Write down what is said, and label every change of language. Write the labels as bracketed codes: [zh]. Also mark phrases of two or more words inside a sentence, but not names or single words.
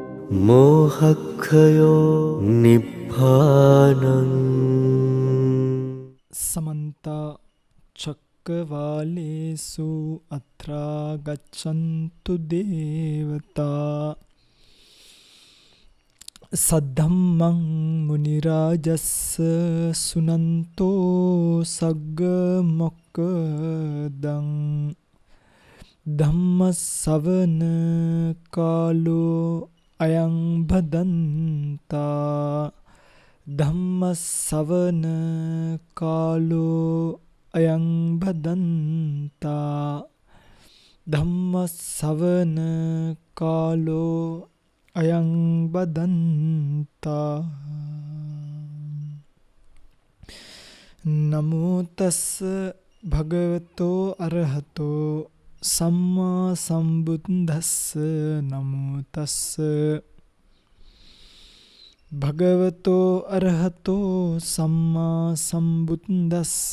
[pi] මෝහක්ඛයෝ නිබ්බානං समन्त चक्रवालेषु अत्रा गच्छन्तु देवता सद्धम्मं मुनिराजस्य सुनन्तो सग्ग मोक्खदं ධම්මස්සවන කාලෝ අයං භදන්තා ධම්මස්සවන කාලෝ අයං භදන්තා ධම්මස්සවන කාලෝ අයං බදන්තා නමෝ තස්ස භගවතෝ අරහතෝ සම්මා සම්බුද්දස්ස නමෝ තස්ස භගවතෝ අරහතෝ සම්මා සම්බුද්දස්ස